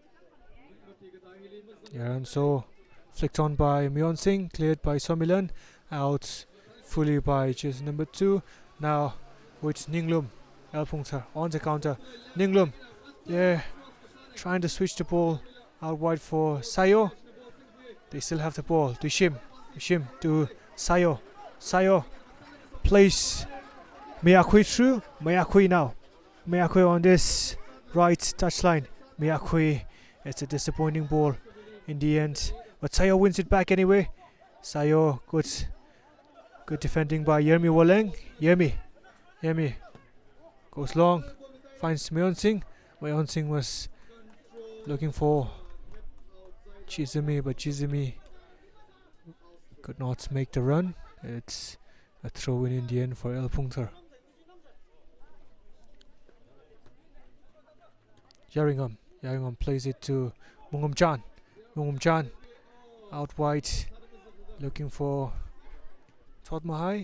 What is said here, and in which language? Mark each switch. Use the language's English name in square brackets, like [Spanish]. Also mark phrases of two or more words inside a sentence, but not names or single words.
[English] Yaronso flicked on by Myeon Singh, cleared by Somilan, out fully by jersey number 2. Now with Ninglum. El Phuongthar on the counter. Ninglum, yeah, trying to switch the ball out wide for Sayo. They still have the ball to Shim. Shim to Sayo. Sayo plays Miyakui through. Miyakui now. Miyakui on this right touchline. Miyakui, it's a disappointing ball in the end, but Sayo wins it back anyway. Sayo, good defending by Yermi Woleng. Yermi goes long, finds Myeon Singh. Myeon Singh was looking for Chizumi, but Chizumi could not make the run. It's a throw in the end for El Phuongthar. Yaringham plays it to Mungum Chan out wide, looking for Thot Mahai.